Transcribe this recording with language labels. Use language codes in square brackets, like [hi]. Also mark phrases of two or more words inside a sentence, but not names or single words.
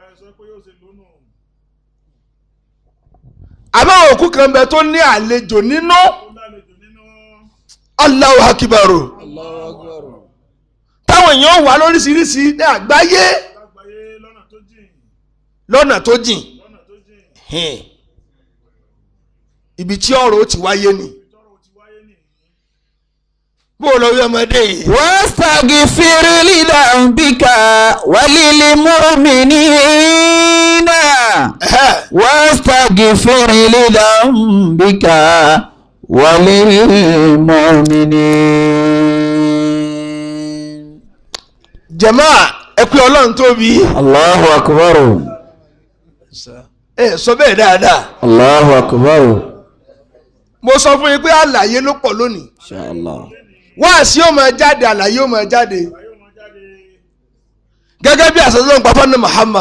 [yo] àmọ́ òkú kan bẹ tó ní àlejò nínú [ar] الله أكبر [yo] táwọn èèyàn wà lóríṣiríṣi ní àgbáyé lọ́nà tó jìn ibi tí ọ̀rọ̀ ó ti wáyé ni bó lọ rí ọmọdé yìí. [ar] واستغفر لذنبك وللمؤمنين واستغفر لذنبك وللمؤمنين. [yo] jàmáà ẹ pé Ọlọ́run tóbi. [ar] الله أكبر. [yo] Sọ bẹ́ẹ̀ dáadáa. [ar] الله أكبر. [yo] mo sọ fún yín pé àlàyé ló pọ̀ lónìí. Inshallah. wáàsí ó máa jáde àlàyé ó máa jáde gẹ́gẹ́ bí àṣàṣọ́ ń pa fún Muhammad